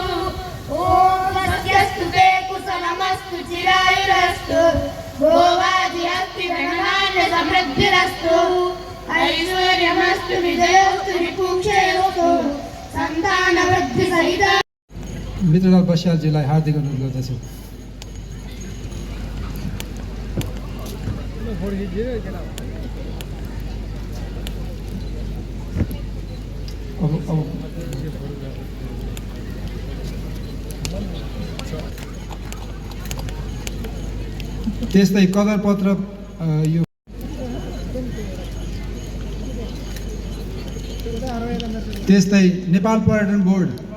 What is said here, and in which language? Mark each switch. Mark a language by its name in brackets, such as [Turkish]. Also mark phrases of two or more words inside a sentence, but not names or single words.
[Sanskrit] ॐ स्वस्त्यस्तु ते कुशलमस्तु चिरायुरस्तु भोगादिहस्ति धनधान्य समृद्धिरस्तु ऐश्वर्यमस्तु विजयोस्तु विपुक्षयोस्तु सन्तानवृद्धि सहित। [Nepali] मित्रलाल बस्यालजीलाई हार्दिक अनुरोध गर्दछु। अब त्यस्तै कदर पत्र यो त्यस्तै नेपाल पर्यटन बोर्ड